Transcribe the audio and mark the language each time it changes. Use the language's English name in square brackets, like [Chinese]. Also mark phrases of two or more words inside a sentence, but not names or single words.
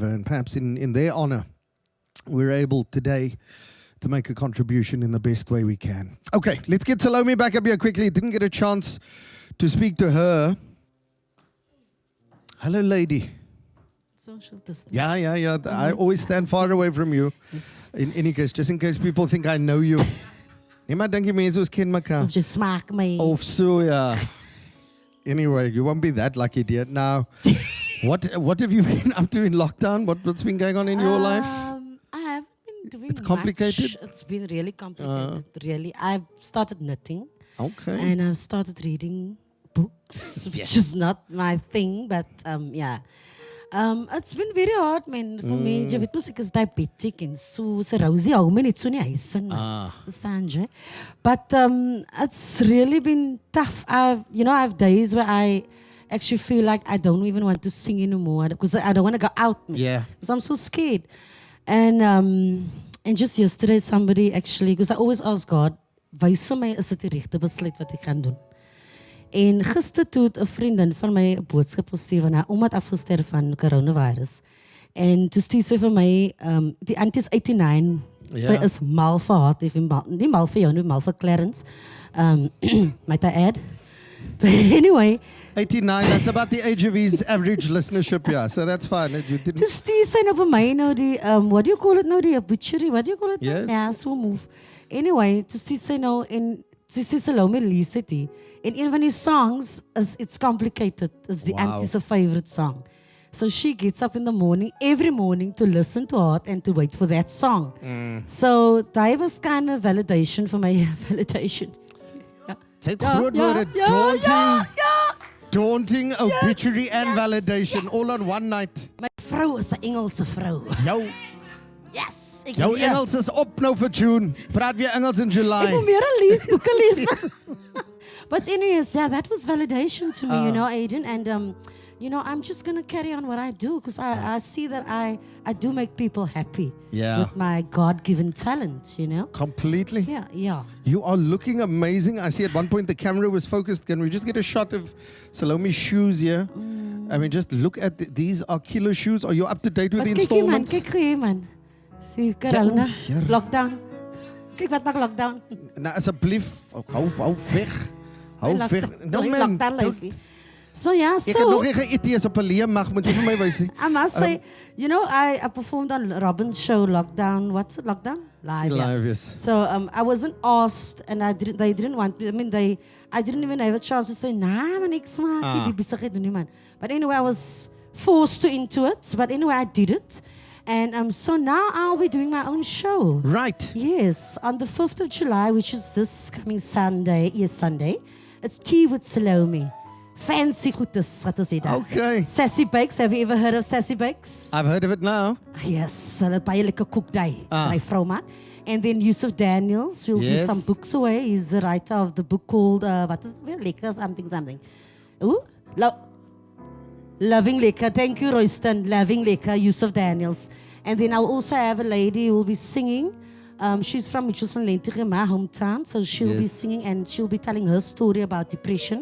[English] And perhaps in their honor, we're able today to make a contribution in the best way we can. Okay, let's get Salome back up here quickly. Didn't get a chance to speak to her. Hello, lady. Social distance. Yeah. I always stand far away from you. Yes. In any case, just in case people think I know you. [Afrikaans] Nee, maar dink jy mense ons ken mekaar? Of just smaak my. Of so, yeah. [English] Anyway, you won't be that lucky, dear. Now, what have you been up to in lockdown? What's been going on in your life? I haven't been doing It's complicated? much. It's been really complicated, really. I've started knitting. Okay. And I've started reading books, which is not my thing, but yeah. It's been very hard, man, for me. [Afrikaans] Jy weet mos ek is diabetic en so Rosie hou my net so nie huis in. Verstaan jy? [English] But it's really been tough. I have days where I actually feel like I don't even want to sing anymore because I don't want to go out, man. Yeah. Because I'm so scared. And just yesterday somebody actually, because I always ask God, [Afrikaans] wys my is dit die regte besluit wat ek gaan doen. En gister toe het 'n vriendin van my 'n boodskap gestuur van haar ouma het afgesterf van coronavirus. En toe stuur sy vir my die auntie is 89. Sy is mal vir haar, nie mal vir jou nie, mal vir Clarence. [English] Might I add? But anyway, 89, that's about the age of his average listenership, yeah. So that's fine. You didn't. [Afrikaans] toe stuur sy nou vir my nou die [English] what do you call it [Afrikaans] nou, die [English] obituary, what do you call it? Yes. [Afrikaans] Ja, so move. [English] Anyway, [Afrikaans] toe stuur sy nou en sy sê Salome lees dit. En een van die songs is It's Complicated. [English] It's the auntie's favorite song. So she gets up in the morning, every morning, to listen to it and to wait for that song. So that was kind of validation for my validation. [Afrikaans] Sy het groot woorde, [English] daunting obituary and validation all on one night. [Afrikaans] My vrou is 'n Engelse vrou. Jou Engels is op nou vir June. Praat weer Engels in July. Ek moet meer lees, boeke lees. [English] But anyways, yeah, that was validation to me, Aiden. And, I'm just going to carry on what I do because I see that I do make people happy with my God-given talent, Completely. Yeah. You are looking amazing. I see at one point the camera was focused. Can we just get a shot of Salome's shoes here? I mean, just look at these are kilo shoes. Are you up to date with the installments? [Afrikaans] Kyk hier man. See, corona, lockdown. Kyk wat maak lockdown. Nou, asseblief, hou weg. Hou weg. [English] No man. So yeah, [Afrikaans] Ek het nog nie geëet eers op 'n leemag, moet jy vir my wys nie. [English] I must say, you know, I performed on Robin's show, Lockdown. What's it, Lockdown? Live. Live, yes. So I wasn't asked, and they didn't want me. I mean, I didn't even have a chance to say, nah, [Afrikaans] man, ek smaak die besigheid doen nie man. [English] But anyway, I was forced into it. But anyway, I did it. And so now I'll be doing my own show. Right. Yes, on the 5th of July, which is this coming Sunday. Yes, Sunday. It's Tea with Salome. [Afrikaans] Fancy goedes, wat ons sê daar. [English] Okay. Sassy Bakes, have you ever heard of Sassy Bakes? I've heard of it now. Yes, [Afrikaans] hulle het baie lekker koekdai, my vrou maak. [English] And then Yusuf Daniels will give some books away. He's the writer of the book called, what is it? Lekker something. Ooh, Loving Lekker. Thank you, Royston. Loving Lekker, Yusuf Daniels. And then I'll also have a lady who will be singing. She's from Lentige, my hometown. So she'll be singing and she'll be telling her story about depression.